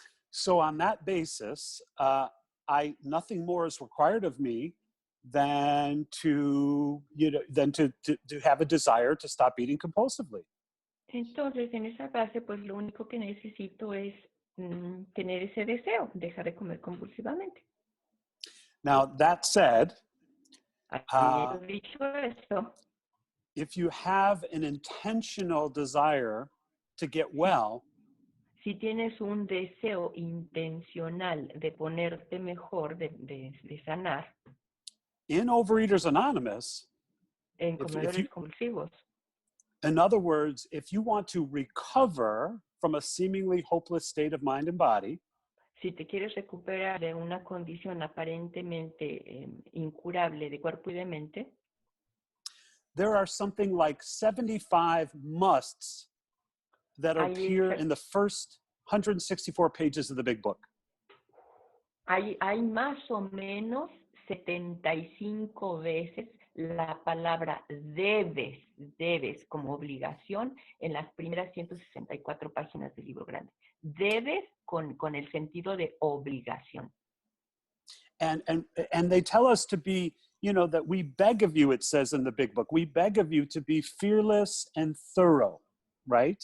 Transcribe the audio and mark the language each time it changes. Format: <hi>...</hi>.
<en>So on that basis, nothing more is required of me than to have a desire to stop eating compulsively.</en> <es>Entonces, en esa base, pues lo único que necesito es tener ese deseo, dejar de comer compulsivamente.</es> <en>Now, that said,</en> <es>dicho esto,</es> <en>if you have an intentional desire to get well,</en> <es>si tienes un deseo intencional de ponerte mejor, de sanar,</es> <en>in Overeaters Anonymous,</en> <es>en comedores compulsivos,</es> <en>in other words, if you want to recover from a seemingly hopeless state of mind and body,</en> <es>si te quieres recuperar de una condición aparentemente incurable de cuerpo y de mente,</es> <en>there are something like 75 musts that appear in the first 164 pages of the Big Book.</en> <es>Hay más o menos 75 veces la palabra debes como obligación en las primeras 164 páginas del libro grande. Debes con el sentido de obligación.</es> <en>And they tell us to be, that we beg of you, it says in the Big Book, we beg of you to be fearless and thorough, right?</en>